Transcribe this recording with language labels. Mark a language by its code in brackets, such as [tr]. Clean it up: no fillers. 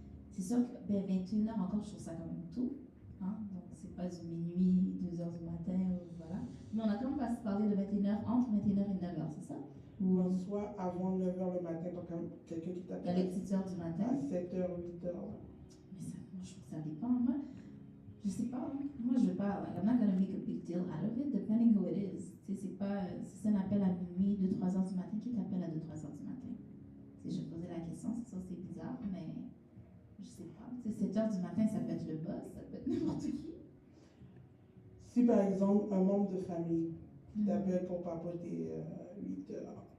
[fr] C'est sûr que 21h encore, je trouve ça quand même tôt. Hein? Donc, c'est pas du minuit, 2h du matin, voilà. Mais on a quand même pas parlé de 21h, entre 21h et 9h, c'est ça? Ou soit avant 9h le matin, donc quelqu'un qui t'appelle Dans les petites heures du matin. à 7h, 8h. Mais ça, moi, je trouve que ça dépend. Moi, je sais pas. Hein. Moi, je veux pas. [en] Like, I'm not gonna make a big deal out of it, depending who it is. [fr] Tu sais, c'est pas. Si c'est un appel à minuit, 2-3 heures du matin, qui t'appelle à 2-3 heures du matin? Tu sais, je posais la question, c'est ça, c'est bizarre, mais je sais pas. Tu sais, 7 heures du matin, ça peut être le boss, ça peut être n'importe qui. Si par exemple, un membre de famille qui t'appelle pour papoter 8h.